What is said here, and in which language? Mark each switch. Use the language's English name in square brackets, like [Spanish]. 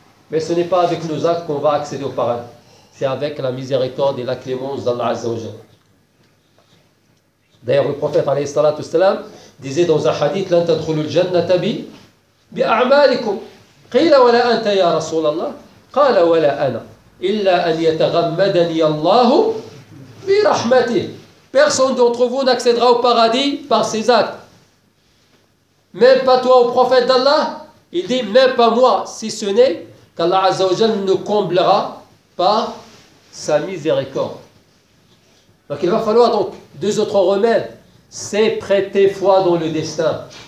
[French] Mais ce n'est pas avec nos actes qu'on va accéder au paradis. C'est avec la miséricorde et la clémence d'Allah Azza wa Jal. D'ailleurs, le prophète, alayhi salatu wassalam, disait dans un hadith, [Arabic] لن تدخلوا الجنة بأعمالكم. قيل ولا أنت يا رسول الله. قال ولا أنا. إلا أن يتغمدني الله برحمته. [French] Personne d'entre vous n'accédera au paradis par ses actes. Même pas toi, au prophète d'Allah. Il dit, même pas moi, si ce n'est qu'Allah Azza wa Jal nous comblera par sa miséricorde. Donc il va falloir donc deux autres remèdes. C'est prêter foi dans le destin.